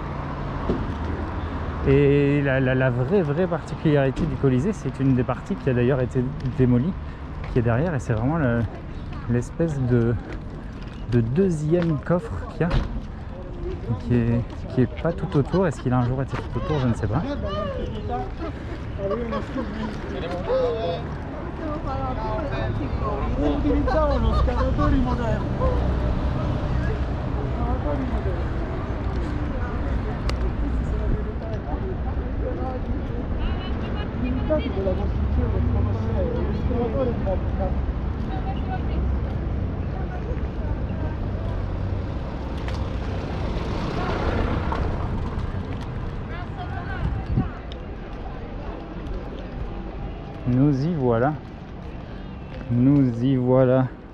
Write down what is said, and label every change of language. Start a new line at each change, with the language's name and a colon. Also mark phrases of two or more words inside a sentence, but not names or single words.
French: Et la vraie particularité du Colisée, c'est une des parties qui a d'ailleurs été démolie, qui est derrière, et c'est vraiment l'espèce de deuxième coffre qu'il y a, qui est pas tout autour. Est-ce qu'il a un jour été tout autour? Je ne sais pas.
Italian: Utilizzavano scavatori moderni. L'unità della costruzione del Colosseo, l'escavatore Bobcat.
French: Nous y voilà. Nous y voilà.